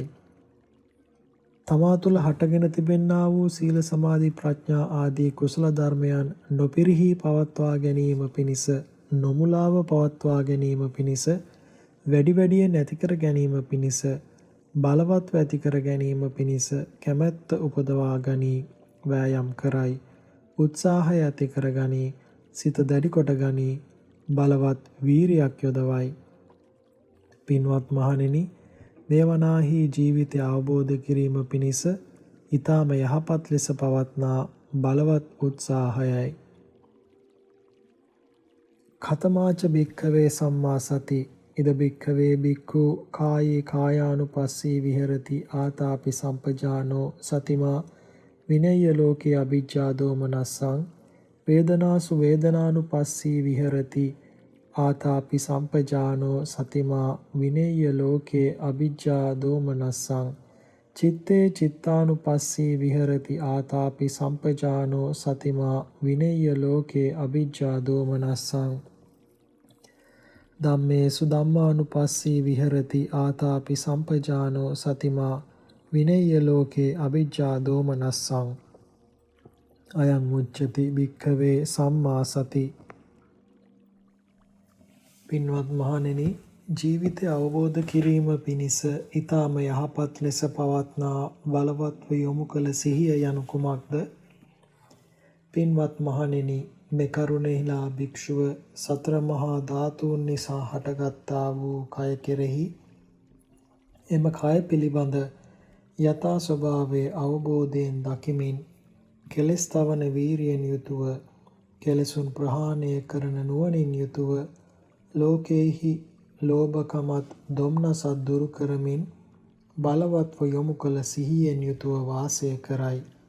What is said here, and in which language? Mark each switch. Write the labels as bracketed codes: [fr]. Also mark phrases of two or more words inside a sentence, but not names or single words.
[si] තමා තුළ හටගෙන තිබෙන්නා වූ සීල සමාධි ප්‍රඥා ආදී කුසල ධර්මයන් නොපිරිහි පවත්වා ගැනීම පිණිස, නොමුලාව පවත්වා ගැනීම පිණිස, වැඩි වැඩියෙන් ඇති කර ගැනීම පිණිස, බලවත්ව ඇති කර ගැනීම පිණිස කැමැත්ත උපදවා ගනී, වෑයම් කරයි, උත්සාහය ඇති කර ගනී, සිත දැඩි කොට ගනී, බලවත් වීරියක් යොදවයි. පින්වත් මහණෙනි, මේ වනාහි ජීවිතය අවබෝධ කිරීම පිණිස ඊටම යහපත් ලෙස පවත්නා බලවත් උත්සාහයයි. [pi] ඛතමාච භික්ඛවේ සම්මා සති ඉද භික්ඛවේ භික්ඛු කායේ කායානුපස්සී විහෙරති ආතාපි සම්පජානෝ සතිමා විනය්‍ය ලෝකේ අවිජ්ජා දෝමනස්සං වේදනාසු වේදනානුපස්සී විහෙරති ආතාපි සම්පජානෝ සතිමා විනේය ලෝකේ අවිජ්ජා දෝමනස්සං චිත්තේ චිත්තානුපස්සී විහෙරති ආතාපි සම්පජානෝ සතිමා විනේය ලෝකේ අවිජ්ජා දෝමනස්සං ධම්මේසු ධම්මානුපස්සී විහෙරති ආතාපි සම්පජානෝ සතිමා විනේය ලෝකේ අවිජ්ජා දෝමනස්සං අයං උච්චති භික්ඛවේ සම්මා සති. [si] පින්වත් මහණෙනි, ජීවිතය අවබෝධ කිරීම පිණිස ඊටම යහපත් ලෙස පවත්නා බලවත්ව යොමු කළ සිහිය යනු කුමක්ද? පින්වත් මහණෙනි, මේ කරුණෙහිලා භික්ෂුව සතර මහා ධාතුන් නිසා හටගත්තා වූ කය කෙරෙහි එම කය පිළිබඳ යථා ස්වභාවයේ අවබෝධයෙන් දකිමින් කෙලෙස් තවන වීරියෙන් යුතුව, කෙලෙසුන් ප්‍රහාණය කරන නුවණින් යුතුව ලෝකේහි ලෝභකමත් දොම්නසත් දුරු කරමින් බලවත්ව යොමු කළ සිහියෙන් යුතුව වාසය කරයි.